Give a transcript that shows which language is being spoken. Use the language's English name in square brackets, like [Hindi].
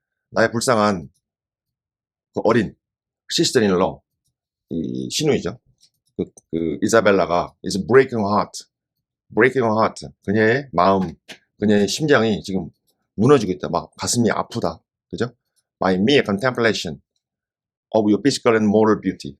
[Korean] 나의 불쌍한 그 어린 sister-in-law, 이 시누이죠. 그 이사벨라가 [English] is breaking her heart. [Korean] 그녀의 마음, 그녀의 심장이 지금 무너지고 있다. 막 가슴이 아프다. 그죠? [English] By mere contemplation of your physical and moral beauty.